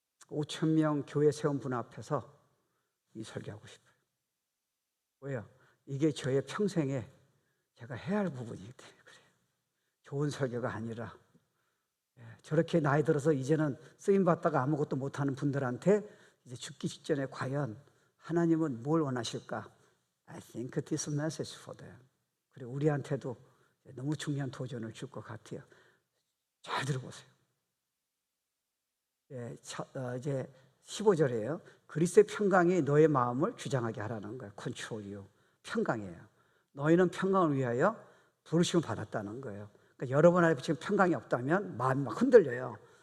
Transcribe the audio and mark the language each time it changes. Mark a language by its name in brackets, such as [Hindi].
[Korean] 5천 명 교회 세운 분 앞에서 이 설교하고 싶어요. 왜요? 이게 저의 평생에 제가 해야 할 부분이기 때문에 그래요. 좋은 설교가 아니라 저렇게 나이 들어서 이제는 쓰임받다가 아무것도 못하는 분들한테 이제 죽기 직전에 과연 하나님은 뭘 원하실까? [English] I think this message for them. [Korean] 그리고 우리한테도 너무 중요한 도전을 줄 것 같아요. 잘 들어보세요. 이제 15절이에요. 그리스도의 평강이 너의 마음을 주장하게 하라는 거예요. [English] Control you. [Korean] 평강이에요. 너희는 평강을 위하여 부르심을 받았다는 거예요. 그러니까 여러분 안에 지금 평강이 없다면 마음이 막 흔들려요.